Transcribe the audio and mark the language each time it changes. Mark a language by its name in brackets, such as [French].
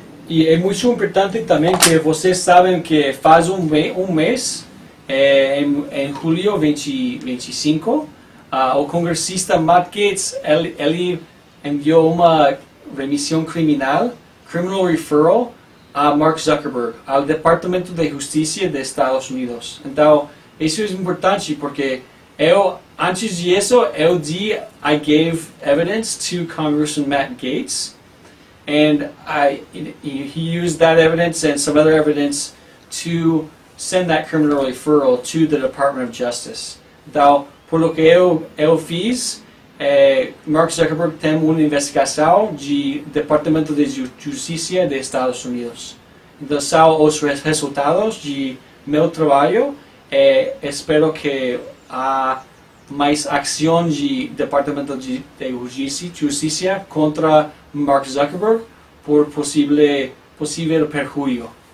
[Portuguese] E é muito importante também que vocês sabem que faz um mês, em julho 2025, o congressista Matt Gaetz ele enviou uma remissão criminal, [English] criminal referral, [Portuguese] a Mark Zuckerberg, ao Departamento de Justiça dos Estados Unidos. Então, isso é importante porque antes disso, [English] I gave evidence to Congressman Matt Gaetz, and he used that evidence and some other evidence to send that criminal referral to the Department of Justice. [Portuguese] Então, [Spanish] por lo que [Portuguese] eu fiz, Mark Zuckerberg tem uma investigação de Departamento de Justiça dos Estados Unidos. Então, são os resultados de meu trabalho. Espero que há mais ação de Departamento de Justiça contra Mark Zuckerberg por possível perjuízo.